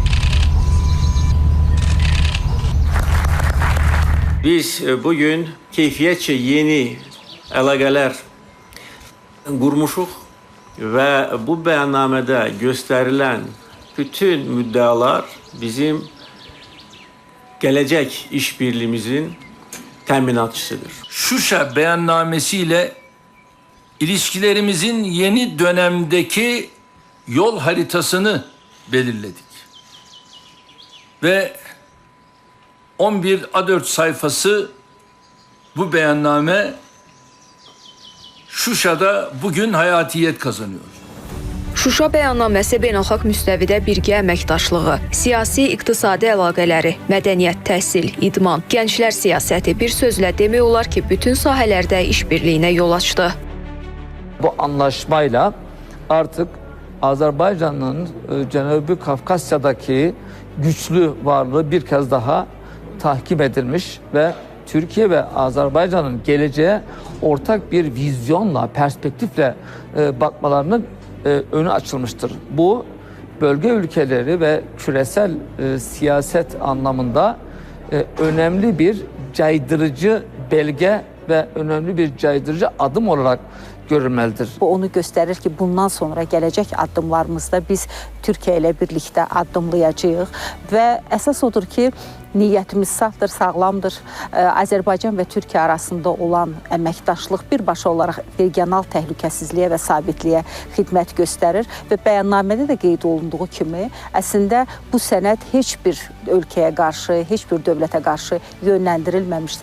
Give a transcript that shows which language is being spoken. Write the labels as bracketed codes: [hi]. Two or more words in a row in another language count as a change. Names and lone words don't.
[az] Biz bugün keyfiyyətcə yeni əlaqələr qurmuşuq və bu bəyannamədə göstərilən bütün müddəalar bizim gələcək işbirliğimizin təminatçısıdır. [tr] Şuşa beyannamesiyle ilişkilerimizin yeni dönemdeki yol haritasını belirledik. Ve 11 A4 sayfası bu beyanname Şuşa'da bugün hayatiyet kazanıyor. [az] Şuşa bəyannaməsi beynəlxalq müstəvidə birgə əməkdaşlığı, siyasi, iqtisadi əlaqələri, mədəniyyət, təhsil, idman, gənclər siyasəti bir sözlə demək olar ki, bütün sahələrdə işbirliyinə yol açdı. [tr] Bu anlaşmayla artık Azerbaycan'ın Cənubi Kafkasya'daki güçlü varlığı bir kez daha tahkim edilmiş ve Türkiye ve Azerbaycan'ın geleceğe ortak bir vizyonla, perspektifle bakmalarının önü açılmıştır. Bu bölge ülkeleri ve küresel siyaset anlamında önemli bir caydırıcı belge ve önemli bir caydırıcı adım olarak görülməlidir. [az] Bu onu göstərir ki, bundan sonra gələcək addımlarımızda biz Türkiyə ilə birlikdə addımlayacağıq və əsas odur ki, niyyətimiz safdır, sağlamdır. Azərbaycan və Türkiyə arasında olan əməkdaşlıq birbaşa olaraq regional təhlükəsizliyə və sabitliyə xidmət göstərir və bəyannamədə də qeyd olunduğu kimi əslində bu sənəd heç bir ölkəyə qarşı, heç bir dövlətə qarşı yönləndirilməmişdir.